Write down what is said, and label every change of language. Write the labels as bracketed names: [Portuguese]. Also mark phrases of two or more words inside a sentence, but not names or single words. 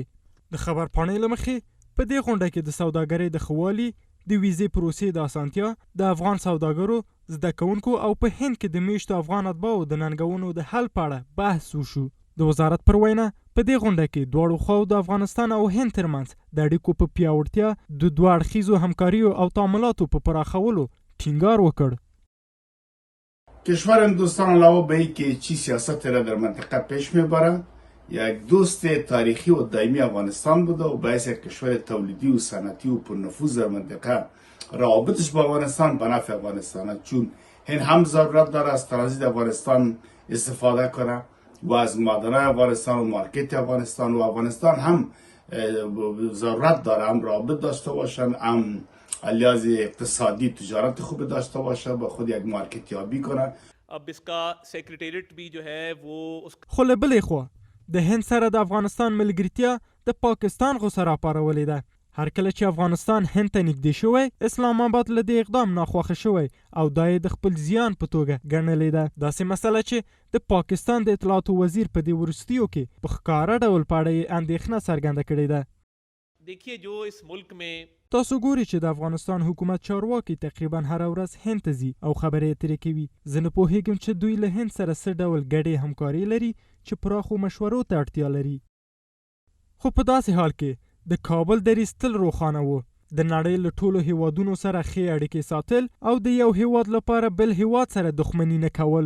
[Pashto] د خبر پاڼې له مخې په دې غونډه کې د سوداګرۍ د ښه والي، د ویزې پروسې د اسانتیا، د افغان سوداګرو، زده کوونکو او په هند کې د میشتو افغان اتباعو د ننګونو د حل په اړه بحث وشو. د وزارت پر وینا په دې غونډه کې دواړو خواو د افغانستان او هند ترمنځ د اړیکو په پیاوړتیا، د دوه اړخیزو همکاریو او تعاملاتو په پراخولو ټینګار وکړ. [Persian] کشور هندوستان علاوه به اینکه چی سیاست را در منطقه پیش میبره، یک دوست تاریخی و دائمی افغانستان بوده و باعث یک کشور تولیدی و صنعتی و پرنفوذ در منطقه روابطش با افغانستان به نفع افغانستان، چون این هم ضرورت داره از ترانزیت افغانستان استفاده کنه و از معدن‌های افغانستان و مارکت افغانستان، و افغانستان هم ضرورت داره هم رابط داشته باشن، هم لحاظ اقتصادی تجارت خوب داشته باشه، با خود یک مارکت یابی کنه. [Urdu] اب اس کا سیکریٹیریٹ بھی جو ہے وہ [Pashto] خو له بلې خوا د هند سره د افغانستان ملګرتیا د پاکستان غوسه راپارولې ده. هر کله چې افغانستان هند ته نږدې شوی، اسلام آباد له دې اقدام ناخوښه شوی او دا یې د خپل زیان په توګه ګڼلې ده. داسې مسله چې د پاکستان د اطلاعاتو وزیر په دې وروستیو کې په ښکاره ډول په اړه یې اندېښنه څرګنده کړې ده. [Urdu] دیکھیے جو اس ملک میں [Pashto] تاسو ګورئ چې د افغانستان حکومت چارواکي تقریبا هر ورځ هند ته ځي او خبرې اترې کوي. زه نه پوهېږم چې دوی له هند سره څه ډول ګډې همکاري لري چې پراخو مشورو ته اړتیا لري. خو په داسې حال کې د کابل دریځ تل روښانه و، د نړۍ له ټولو هیوادونو سره ښې اړیکې ساتل او د یو هیواد لپاره بل هیواد سره دښمني نه کول.